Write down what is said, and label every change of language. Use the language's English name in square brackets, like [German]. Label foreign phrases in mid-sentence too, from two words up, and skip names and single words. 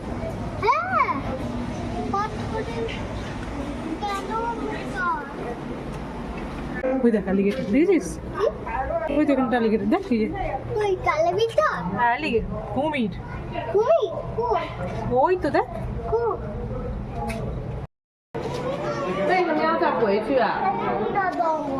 [Bangla] হ্যাঁ পাথরের কেন ওই দেখ অ্যালিগেটর, দেখেছিস? ওই তো এখানটা অ্যালিগেটর, দেখ এই যে তুই কালিবিটার অ্যালিগেটর, কুমির, কই কই ওই তো দেখ। কই [Chinese] 为什么要再回去啊？ [Bangla] না দাও